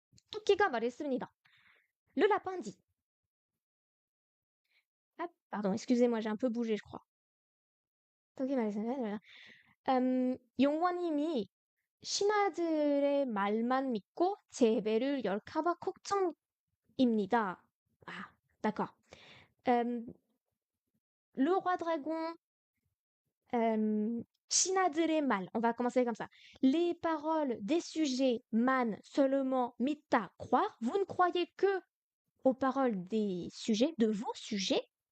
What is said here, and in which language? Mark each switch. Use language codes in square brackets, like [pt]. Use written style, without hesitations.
[ko] 토끼가 말했습니다. [fr] Le lapin dit. Ah, pardon, excusez-moi, j'ai un peu bougé, je crois. [ko] 토끼 말했습니다. 용원님이 신하들의 말만 믿고 제 배를 열까봐 걱정입니다. [fr] Ah, d'accord. Le roi dragon, [ko] 신하들의 말, [fr] on va commencer comme ça. Les paroles des sujets, man, seulement, mita, croire. Vous ne croyez que aux paroles des sujets, de vos sujets.